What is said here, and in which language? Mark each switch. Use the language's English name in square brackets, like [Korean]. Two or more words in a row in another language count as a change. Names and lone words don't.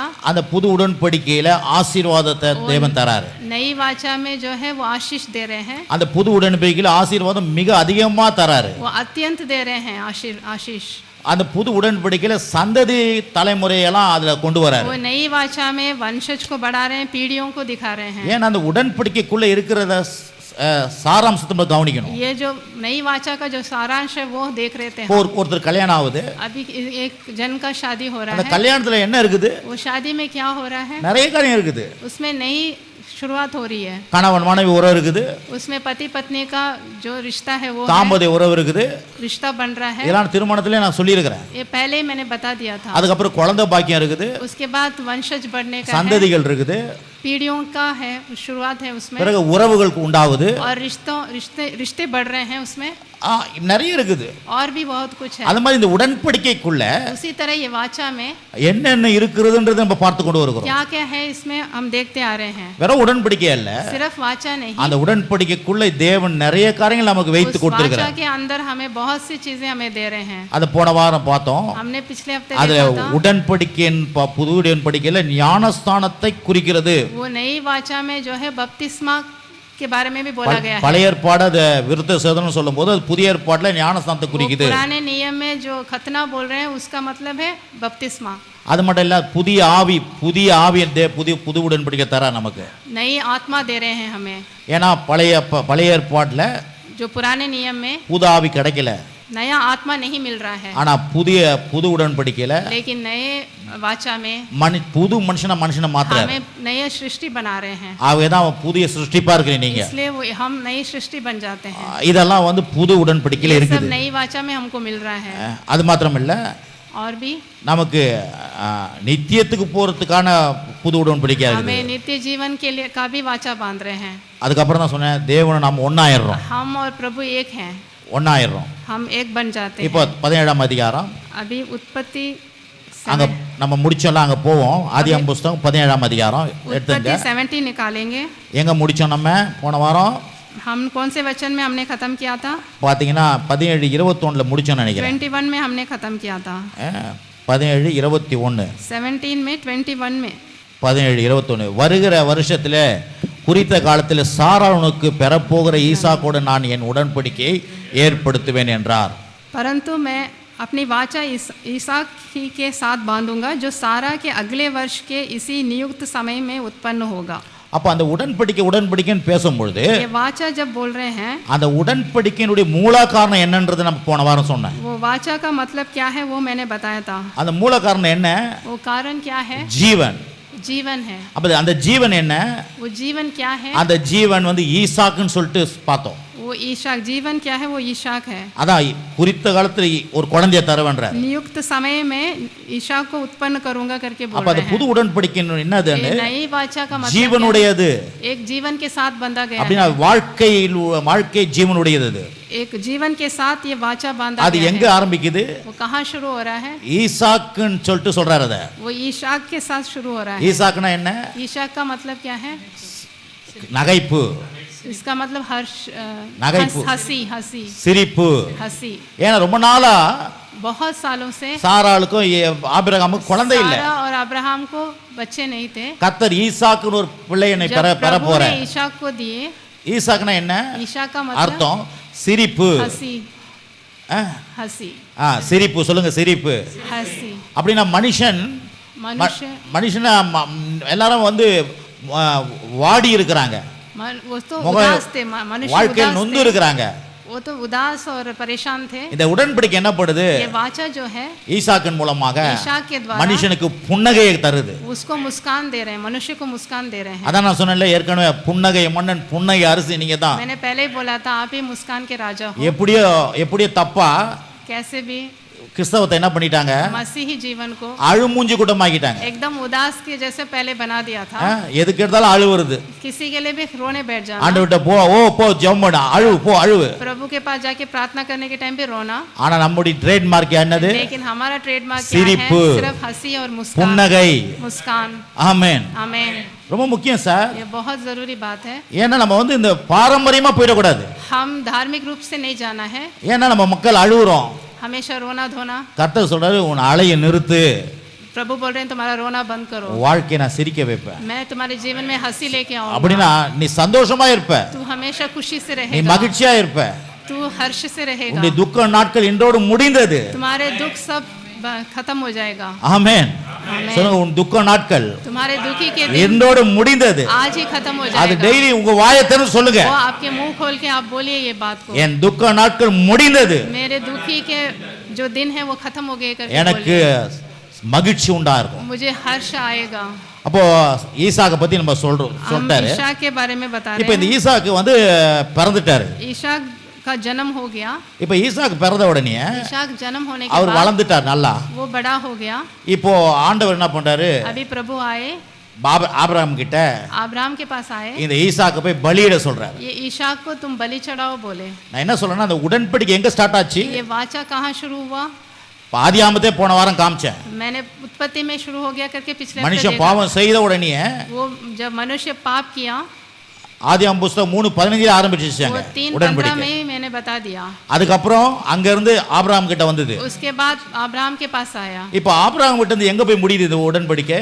[Tamil] அந்த புது உடன்படிக்கையில ஆசீர்வாதத்தை தேவன் தராரு. [Hindi] नई वाचा में जो है वो आशीष दे रहे हैं, [Tamil] அந்த புது உடன்படிக்கையில ஆசீர்வாதம் மிக அதிகமா தராரு. [Hindi] वो अत्यंत दे रहे हैं आशीष. [Tamil] அந்த புது உடன்படிக்கையில சந்ததி தலைமுறையெல்லாம் அதுல கொண்டு வராரு. [Hindi] वो नई वाचा में वंशज को बढ़ा रहे हैं, पीढ़ियों को दिखा रहे हैं. [Tamil] ஏன்னா அந்த உடன்படிக்கைக்குள்ள இருக்கிறத சாராம்சத்தை நம்ம கவனிக்கணும். [Hindi] ये जो नई वाचा का जो सारांश है वो देख रहे थे. [Tamil] ஒருத்தர் கல்யாணம் ஆகுது, [Hindi] अभी एक जन का शादी हो रहा [Tamil] அந்த [Hindi] है, [Tamil] கல்யாணத்துல என்ன இருக்குது, [Hindi] वो शादी में क्या हो रहा है, [Tamil] நிறைய காரியம் இருக்குது. [Hindi] उसमें नई शुरुआत हो रही है. [Tamil] கணவன் மனைவி உறவு இருக்குது, [Hindi] उसमें पति पत्नी का जो रिश्ता है वो है, [Tamil] தாம்பத்திய உறவு இருக்குது. [Hindi] रिश्ता बन रहा है. [Tamil] இதெல்லாம் திருமணத்திலே நான் சொல்லியிருக்கிறேன். [Hindi] ये पहले ही मैंने बता दिया था. [Tamil] அதுக்கப்புறம் குழந்தை பாக்கியம் இருக்குது, [Hindi] उसके बाद वंशज बढ़ने का है, [Tamil] சந்ததிகள் இருக்குது, [Hindi] पीढ़ियों का है, शुरुआत है उसमें, [Tamil] பிறகு உறவுகளுக்கு உண்டாகுது, [Hindi] और रिश्ते बढ़ रहे हैं उसमें, [Tamil] நிறைய இருக்குது. [Hindi] और भी बहुत कुछ है. [Tamil] அது மாதிரி இந்த உடன்படிக்கைக்குள்ள [Hindi] उसी तरह ये वाचा में [Tamil] என்னென்ன இருக்குதுன்றதை நம்ம பார்த்து கொண்டு வருகிறோம். [Hindi] क्या क्या है इसमें हम देखते आ रहे हैं. [Tamil] வெறும் உடன்படிக்கை அல்ல, [Hindi] सिर्फ वाचा नहीं, [Tamil] அந்த உடன்படிக்கைக்குள்ள தேவன் நிறைய காரியங்கள் நமக்கு வைத்து [Hindi] उस वाचा [Tamil] கொடுத்திருக்கிறார். [Hindi] के अंदर हमें बहुत सी चीजें हमें दे रहे हैं. [Tamil] அது போன வாரம் பார்த்தோம். [Hindi] हमने पिछले हफ्ते [Tamil] அதுல [Hindi] देखा था. [Tamil] உடன்படிக்கையின் புது உடன்படிக்கையில ஞானஸ்தானத்தை குறிக்கிறது. [Hindi] वो नई वाचा में जो है बपतिस्मा के बारे में भी बोला गया है. [Tamil] பழைய ஏற்பாடு அது விருத்த சேதனம் சொல்லும்போது அது புதிய ஏற்பாட்டுல ஞானஸ்தானத்தை குறிக்குது. [Hindi] पुराने नियम में जो खतना बोल रहे हैं उसका मतलब है बपतिस्मा. [Tamil] அது மட்டும் இல்ல, புதிய ஆவி புது உடன்படிக்கை தர நமக்கு. [Hindi] नई आत्मा दे रहे हैं हमें. [Tamil] ஏன்னா பழைய ஏற்பாட்டுல [Hindi] जो पुराने नियम में [Tamil] புது ஆவி கிடைக்கல, [Hindi] नया आत्मा नहीं मिल रहा है, [Tamil] ஆனா புது உடன்படிக்கையில [Hindi] लेकिन नए वाचा में [Tamil] புது மனுஷனை மாத்துறாரு. [Hindi] हमें नए सृष्टि बना रहे हैं. [Tamil] ஆகவேதான் அவன் புதிய சிருஷ்டிப்பா இருக்கிறீங்க நீங்க. [Hindi] इसलिए वो हम नई सृष्टि बन जाते हैं. [Tamil] இதெல்லாம் வந்து புது உடன்படிக்கையில [Hindi] ये सब [Tamil] இருக்குது. [Hindi] नई वाचा में हमको मिल रहा है. [Tamil] அது மாத்திரம் இல்ல, [Hindi] और भी [Tamil] நமக்கு நித்தியத்துக்கு போறதுக்கான புது உடன்படிக்கை இருக்குது. [Hindi] हमें नित्य जीवन के लिए का भी वाचा बांध रहे हैं. [Tamil] அதுக்கப்புறம் தான் சொன்னேன், தேவனை நம்ம ஒன்னாயிடுறோம். [Hindi] हम और प्रभु एक हैं, [Tamil] ஒன்னாயிடுறோம். [Hindi] हम एक बन जाते [Tamil] இப்போ [Hindi] हैं. [Tamil] 17ஆம் அதிகாரம் [Hindi] अभी उत्पत्ति [Tamil] அங்க நம்ம முடிச்சோம்ல, அங்க போவோம். ஆதியாகமம் புத்தகம் 17ஆம் அதிகாரம் எடுத்துங்க. [Hindi] 17 निकालेंगे. [Tamil] எங்க முடிச்சோம் நம்ம போன வாரம்? [Hindi] हम कौन से वचन में हमने खत्म किया था? [Tamil] பாத்தீங்கன்னா 17:21ல முடிச்சோம்னு நினைக்கிறேன். [Hindi] 21 में हमने खत्म किया था. 17:21 17 में 21 में [Tamil] 17:21 வருகிற வருஷத்துல குறித்த காலத்தில் சாராளுக்கு பெறப்போகிற ஈசாக்கோடு நான் என் உடன்படிக்கையை ஏற்படுத்துவேன் என்றார். [Hindi] परंतु मैं अपनी वाचा ईसाक ही के साथ बांधूंगा जो सारा के अगले वर्ष के इसी नियुक्त समय में उत्पन्न होगा. [Tamil] அப்ப அந்த உடன்படிக்கைன்னு பேசும்பொழுது [Hindi] ये वाचा जब बोल रहे हैं, [Tamil] அந்த உடன்படிக்கையினுடைய மூல காரணம் என்னன்றது நம்ம போன வாரம் சொன்னேன். [Hindi] वो वाचा का मतलब क्या है वो मैंने बताया था. [Tamil] அந்த மூல காரணம் என்ன? [Hindi] वो कारण क्या है? जीवन है. [Tamil] அப்ப அந்த ஜீவன் என்ன? [Hindi] वो जीवन क्या है? [Tamil] அந்த ஜீவன் வந்து ஈசாக்குன்னு சொல்லிட்டு பார்த்தோம். [Hindi] वो ईशाक. जीवन क्या है? वो ईशाक है. [Tamil] அதான் குறித்த காலத்துல ஒரு குழந்தையை தருவேன்றார். [Hindi] नियुक्त समय में ईशाक को उत्पन्न करूंगा करके बोल [Tamil] அப்ப [Hindi] रहे [Tamil] அது [Hindi] हैं. [Tamil] புது உடன்படிக்கை என்னதுன்னு? [Hindi] नई वाचा का मतलब [Tamil] ஜீவனுடையது. [Hindi] एक जीवन के साथ बंधा गया [Tamil] அப்படினா வாழ்க்கை ஜீவனுடையது. அது [Hindi] एक जीवन के साथ ये वाचा बांधा [Tamil] அது [Hindi] गया [Tamil] எங்க [Hindi] है. [Tamil] ஆரம்பிக்குது? [Hindi] वो कहाँ शुरू हो रहा है? [Tamil] ஈசாக்குன்னு சொல்லிட்டு சொல்றாரு. அத [Hindi] वो ईशाक के साथ शुरू हो रहा है. [Tamil] ஈசாக்குனா என்ன? [Hindi] ईशाक का मतलब क्या है? [Tamil] நகைப்பு. [Hindi] इसका मतलब हर्ष, हंसी, [Tamil] சிரிப்பு. ஏன்னா ரொம்ப நாளா [Hindi] बहुत सालों से [Tamil] சாராளுக்கும் ஆபிரகாமுக்கும் குழந்தை இல்ல. [Hindi] सारा और अब्राहम को बच्चे नहीं थे. [Tamil] கர்த்தர் ஈசாக்குன்னு ஒரு பிள்ளையை பெற போறார். [Hindi] ईशाक को दिए. [Tamil] ஈசாக்குனா என்ன? [Hindi] ईशाक का मतलब [Tamil] அர்த்தம் சிரிப்பு. [Hindi] हंसी. [Tamil] சிரிப்பு சொல்லுங்க, சிரிப்பு. [Hindi] हंसी. [Tamil] அப்படினா மனுஷனா எல்லாரும் வந்து வாடி இருக்கிறாங்க. [Hindi] वो तो उदास थे, मनुष्य [Tamil] வாழ்க்கையில் நொந்து இருக்கிறாங்க. [Hindi] वो तो उदास और परेशान थे। [Tamil] இந்த உடன்படிக்கை என்ன பண்ணுது? [Hindi] ये वाचा जो है [Tamil] ஈசாக்கின் மூலமாக [Hindi] ईशाक के द्वारा [Tamil] மனுஷனுக்கு புன்னகையை தருது. [Hindi] उसको मुस्कान दे रहे हैं, मनुष्य को मुस्कान दे रहे हैं। [Tamil] அதான் நான் சொன்னேன்ல ஏற்கனவே, புன்னகை மன்னன் புன்னகை அரசு நீங்க தான். [Hindi] मैंने पहले ही बोला था, आप ही मुस्कान के राजा हो। [Tamil] எப்படியோ தப்பா [Hindi] कैसे भी [Tamil] கிறிஸ்தவத்தை என்ன பண்ணிட்டாங்க? [Hindi] मसीही जीवन को [Tamil] அழுமூஞ்சி கூட்டமாக்கிட்டாங்க. [Hindi] एकदम उदास के जैसे पहले बना दिया था। [Tamil] எதுக்கு எடுத்தாலும் அழு வருது. [Hindi] किसी के लिए भी रोने बैठ जाना। [Tamil] ஆண்டவர்ட்ட போ ஜெபம் பண்ணு, அழு. [Hindi] प्रभु के पास जाके प्रार्थना करने के टाइम पे रोना। [Tamil] ஆனா நம்முடைய ட்ரேட்மார்க் என்னது? [Hindi] लेकिन हमारा ट्रेडमार्क क्या [Tamil] சிரிப்பு, [Hindi] है? सिर्फ हंसी और मुस्कान, [Tamil] புன்னகை. [Hindi] मुस्कान। [Tamil] ஆமென். [Hindi] आमीन। [Tamil] ரொம்ப முக்கியம் சார். [Hindi] ये बहुत जरूरी बात है। [Tamil] ஏன்னா நம்ம வந்து இந்த பாரம்பரியமா போயிடக்கூடாது. [Hindi] हम धार्मिक रूप से नहीं जाना है। [Tamil] ஏன்னா நம்ம மக்கள் அழுகுறோம். [Hindi] हमेशा रोना धोना। [Tamil] கர்த்தர் சொல்றாரு, உன் அழைய நிறுத்து. [Hindi] प्रभु बोल रहे हैं तुम्हारा रोना बंद करो, [Tamil] வாழ்க்கையை நான் சிரிக்க வைப்பேன். [Hindi] मैं तुम्हारे जीवन में हंसी लेके आऊंगा। [Tamil] அப்படினா நீ சந்தோஷமா இருப்ப, [Hindi] तू हमेशा खुशी से [Tamil] நீ [Hindi] रहेगा, [Tamil] மகிழ்ச்சியா இருப்ப. [Hindi] तू हर्ष से रहेगा। [Tamil] உன்னுடைய துக்க நாட்கள் இன்றோடு முடிந்தது. [Hindi] तुम्हारे दुख सब खत्म हो जाएगा। [Tamil] ஆமென். சொல்லுங்க, உன் துக்க நாட்கள் [Hindi] तुम्हारे दुखी के दिन [Tamil] இன்றோடு முடிந்தது। [Hindi] आज ही खत्म हो [Tamil] அது [Hindi] जाएगा। [Tamil] டெய்லி உங்க வாயை திறந்து சொல்லுங்க, [Hindi] वो आपके मुंह खोल के आप बोलिए ये बात को, [Tamil] என் துக்க நாட்கள் முடிந்தது, [Hindi] मेरे दुखी के जो दिन है वो खत्म हो गए करके [Tamil] எனக்கு [Hindi] बोलिए। [Tamil] மகிழ்ச்சி உண்டாகும். [Hindi] मुझे हर्ष आएगा। [Tamil] அப்போ ஈசாக்க பத்தி நம்ம [Hindi] हम [Tamil] சொல்லிட்டாரு. [Hindi] ईशा के बारे में बता [Tamil] இப்போ [Hindi] रहे [Tamil] இந்த [Hindi] हैं। [Tamil] ஈசாக்கு வந்து பிறந்துட்டாரு. [Hindi] ईशा का जन्म हो गया। [Tamil] இப்போ ஈசாக்கு பிறந்த உடனே [Hindi] ईशा जन्म होने के [Tamil] அவர் [Hindi] बाद [Tamil] வளர்ந்துட்டார் நல்லா. [Hindi] वो बड़ा हो गया। [Tamil] இப்போ ஆண்டவர் என்ன பண்றாரு? [Hindi] अभी प्रभु आए, [Tamil] ஆபிரகாம் கிட்ட [Hindi] अब्राहम के पास आए, [Tamil] இந்த ஈசாக்கு போய் பலியிட சொல்றாரு. [Hindi] ये ईशा को तुम बलि चढ़ाओ बोले। [Tamil] நான் என்ன சொல்றேன்னா, அந்த உடன்படிக்கை எங்க ஸ்டார்ட் ஆச்சு? [Hindi] ये वाचा कहाँ शुरू हुआ? [Tamil] ஆதியாமத்தே போன வாரம் காமிச்சேன். [Hindi] मैंने उत्पत्ति में शुरू हो गया करके पिछले हफ्ते [Tamil] மனுஷன் [Hindi] देखा। [Tamil] பாவம் செய்த உடனே [Hindi] वो जब मनुष्य पाप किया, [Tamil] ஆதியாம் புஸ்தகம் 3:15 [Hindi] वो [Tamil] ஆரம்பிச்சிட்டாங்க [Hindi] 3:15 [Tamil] உடன்படிக்கை. [Hindi] में ही मैंने बता दिया। [Tamil] அதுக்கப்புறம் அங்க இருந்து ஆபிரகாம் கிட்ட வந்தது. [Hindi] उसके बाद अब्राहम के पास आया। [Tamil] இப்போ ஆபிரகாம் கிட்ட இருந்து எங்க போய் முடியுது இந்த உடன்படிக்கை?